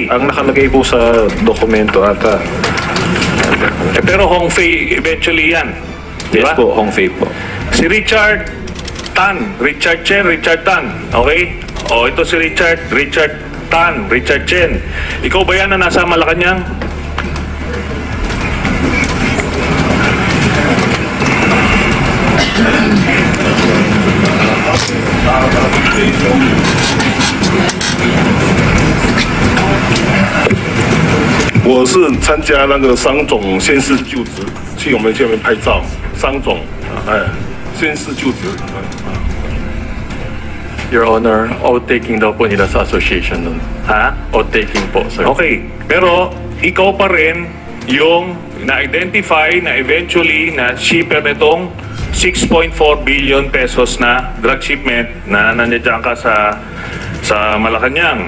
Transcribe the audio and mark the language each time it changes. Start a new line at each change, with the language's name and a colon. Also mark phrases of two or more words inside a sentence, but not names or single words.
Filipino: ang nakalagay po sa dokumento ata. Pero Hongfei eventually yan. Yes Diba? po, Hongfei po. Si Richard Tan, Richard Chen, Richard Tan. Okay? O ito si Richard Tan, Richard Chen. Ikaw ba yan na nasa Malacanang?
Chinese: 我是参加那个商总宣誓就职，去我们这边拍照。商总，宣誓就职。
English: Your Honor,
Filipino: outtaking daw po nila sa association nun. Ha? Outtaking po, sir. Okay. Pero ikaw pa rin yung na-identify na eventually na shipper nitong 6.4
English: billion pesos
Filipino: na
English: drug shipment
Filipino: na nandiyan ka sa Malacanang.